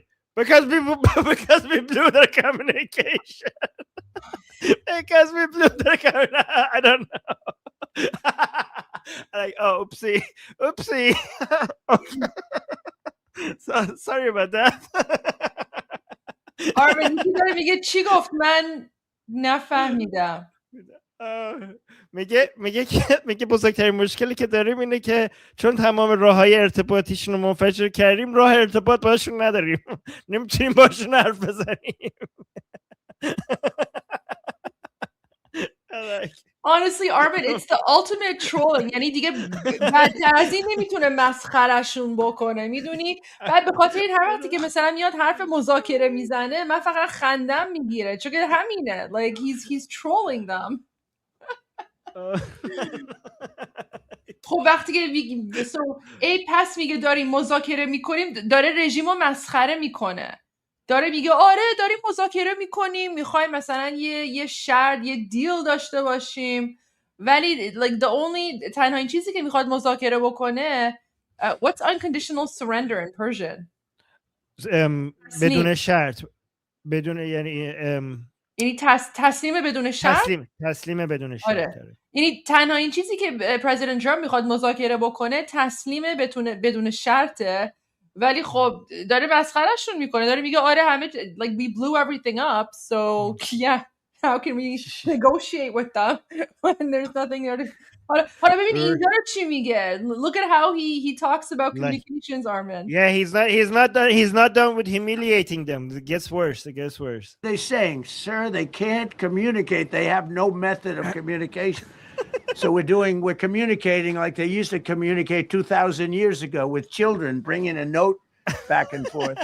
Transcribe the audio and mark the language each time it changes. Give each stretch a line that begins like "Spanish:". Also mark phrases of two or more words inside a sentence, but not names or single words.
English: Because we blew their communication. Because we blew their communication. I don't know. Like, oh, oopsie. Okay. So, sorry about that.
Persian: آرمین داره میگه چی گفت؟ من نفهمیدم. میگه بزرگترین مشکلی که داریم اینه که چون تمام راههای ارتباطیشون رو منفجر کردیم راه ارتباط باشون نداریم. نمیتونیم باشون حرف بزنیم.
English: Honestly, Armin, it's the ultimate trolling.
Persian: یعنی دیگه بدتر از این نمیتونه مسخرشون بکنه، میدونی؟ بعد به خاطر این هر وقتی که مثلا میاد حرف مذاکره میزنه من فقط خندم میگیره چون که همینه.
English: Like he's trolling them.
Persian: خب وقتی که پس میگه داریم مذاکره میکنیم داره رژیمو مسخره میکنه. داره میگه آره داریم مذاکره میکنیم میخوایم مثلا یه شرط یه دیل داشته باشیم ولی like تنها این چیزی که میخواد مذاکره بکنه
English: what's unconditional surrender in Persian
Persian: بدون شرط بدون یعنی تسلیم بدون شرط تسلیم بدون شرط آره. یعنی تنها این چیزی که پرزیدنت ترامپ میخواد مذاکره بکنه تسلیم بدون شرطه ولی خب داره مسخرهشون میکنه داره میگه آره همه
English: like we blew everything up so yeah how can we negotiate with them when there's nothing there to
Persian: حالا ببین اینجا رو چی میگه
English: look at how he talks about communications Armin yeah he's not done with humiliating them it gets worse they're saying sir they can't communicate they have no method of communication so we're communicating like they used to communicate 2,000 years ago with children, bringing a note back and forth.